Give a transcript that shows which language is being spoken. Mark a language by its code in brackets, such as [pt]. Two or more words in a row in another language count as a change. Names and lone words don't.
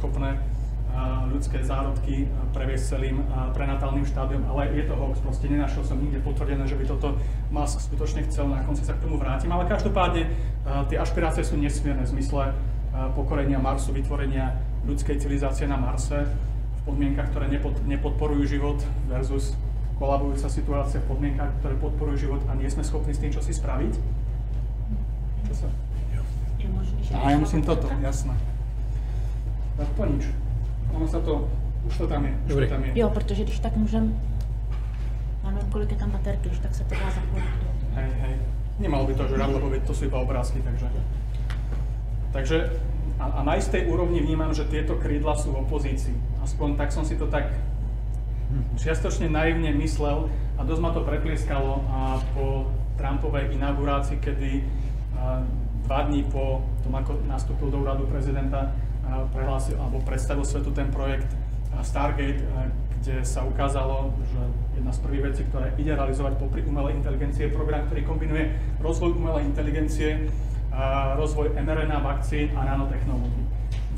[sk] schopné ľudské zárodky previesť celým prenatálnym štádiom, ale je to hoax, proste nenašiel som nikde potvrdené, že by toto Musk skutočne chcel, na konci sa k tomu vrátim, ale každopádne tie ašpirácie sú nesmierne v zmysle pokorenia Marsu, vytvorenia ľudskej civilizácie na Marse v podmienkach, ktoré nepodporujú život versus kolabujúca situácia v podmienkach, ktoré podporujú život a nie sme schopní s tým čosi spraviť. Čo sa? Ja musím toto, jasné. Tak to nič. Ono sa to, už to tam je. [cs] Jo, protože když tak můžem, já nevím, kolik je tam baterky, když tak se to dá zapojit. [sk] Hej. Nemalo by to žrať, lebo to sú iba obrázky, takže a na istej úrovni vnímam, že tieto krídla sú v opozícii. Aspoň tak som si to tak čiastočne naivne myslel a dosť ma to preplieskalo po Trumpovej inaugurácii, kedy 2 dní po tom, ako nastúpil do úradu prezidenta, prehlásil alebo predstavil svetu ten projekt Stargate, kde sa ukázalo, že jedna z prvých vecí, ktoré ide realizovať popri umelej inteligencie, je program, ktorý kombinuje rozvoj umelej inteligencie, rozvoj mRNA vakcín a nanotechnológií.